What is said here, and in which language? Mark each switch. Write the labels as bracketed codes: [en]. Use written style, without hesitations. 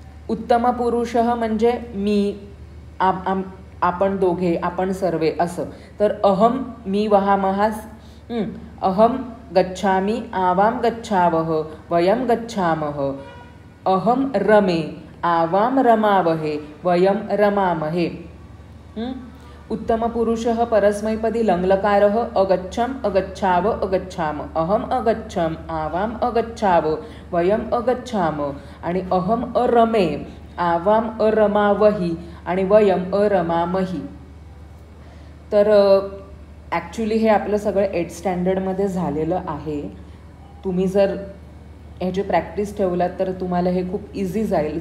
[mr] उत्तम पुरुषः म्हणजे मी, आपण दोघे, आपण सर्वे असं. [sa] तर अहम मी वहामहास, अहम गच्छामि, आवाम गच्छावः, वयम गच्छामः. अहम रमे, आवाम रमावहे, वयम रमामहे. उत्तम पुरुषः परस्मैपदी लङ्लकारः अगच्छम अगच्छाव अगच्छाम. अहम अगच्छम, आवाम अगच्छाव, वयम अगच्छाम. आणि अहम अरमे, आवाम अरमावही आणि वयम अरमामही. [mr] तर ॲक्च्युली हे आपलं सगळं 8th स्टँडर्डमध्ये झालेलं आहे. तुम्ही जर ह्याची प्रॅक्टिस ठेवलात तर तुम्हाला हे खूप इझी जाईल.